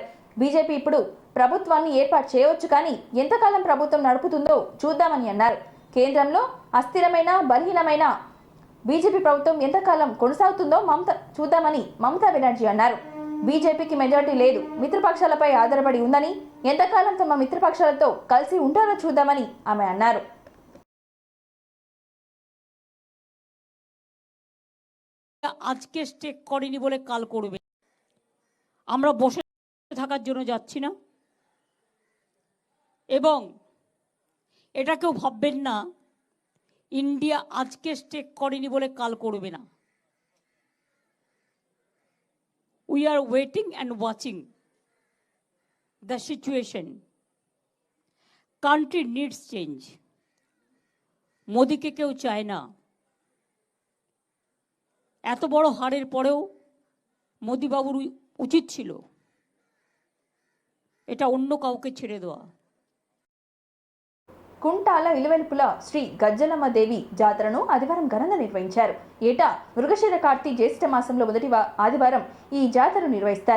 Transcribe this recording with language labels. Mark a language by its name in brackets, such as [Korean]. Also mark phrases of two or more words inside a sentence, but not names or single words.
[Telugu] బీజేపీ ఇప్పుడు ప్రభుత్వాన్ని ఏర్పాటు చేయవచ్చు, కానీ ఎంతకాలం ప్రభుత్వం నడుపుతుందో చూద్దామని అన్నారు. కేంద్రంలో అస్థిరమైన బలహీనమైన బీజేపీ ప్రభుత్వం ఎంతకాలం కొనసాగుతుందో చూద్దామని మమతా బెనర్జీ అన్నారు. బీజేపీకి మెజారిటీ లేదు, మిత్రపక్షాలపై ఆధారపడి ఉందని, ఎంతకాలం తమ మిత్రపక్షాలతో కలిసి ఉంటారో చూద్దామని ఆమె అన్నారు. [Bangla] আজকে স্টেক করেনি বলে কাল করবে। আমরা বসে থাকার জন্য যাচ্ছি না, এবং এটা কেউ ভাববেন না ইন্ডিয়া আজকে স্টেক করেনি বলে কাল করবে না। [English] We are waiting and watching the situation. Country needs change. [Bangla] মোদিকে কেউ চায় না। এত বড় হারের পরেও মোদি বাবুর উচিত ছিল এটা অন্য কাউকে ছেড়ে দেওয়া। [Telugu] కుంటాల ఇలవెల్పుల శ్రీ గజ్జలమ్మ దేవి జాతరను ఆదివారం ఘనంగా నిర్వహించారు. ఏటా మృగశిర కార్తీ జ్యేష్ఠ మాసంలో మొదటి ఆదివారం ఈ జాతర నిర్వహిస్తారు.